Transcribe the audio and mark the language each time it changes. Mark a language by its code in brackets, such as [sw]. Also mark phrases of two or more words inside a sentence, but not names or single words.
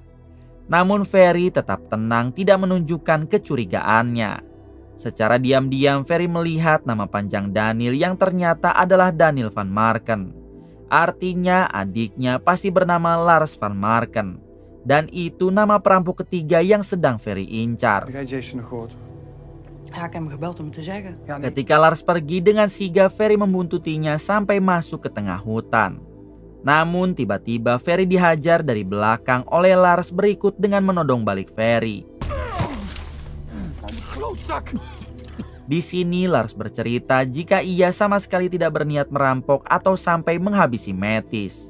[id] Namun Ferry tetap tenang, tidak menunjukkan kecurigaannya. Secara diam-diam Ferry melihat nama panjang Daniel yang ternyata adalah Daniel van Marken. Artinya adiknya pasti bernama Lars van Marken. Dan itu nama perampok ketiga yang sedang Ferry incar. [nl] Heb jij Jason nog gehoord? Ja, ik heb hem gebeld om het te zeggen. Ja, nee. [id] Ketika Lars pergi dengan sigap, Ferry membuntutinya sampai masuk ke tengah hutan. Namun tiba-tiba Ferry dihajar dari belakang oleh Lars berikut dengan menodong balik Ferry. Di sini Lars bercerita jika ia sama sekali tidak berniat merampok atau sampai menghabisi Mattis.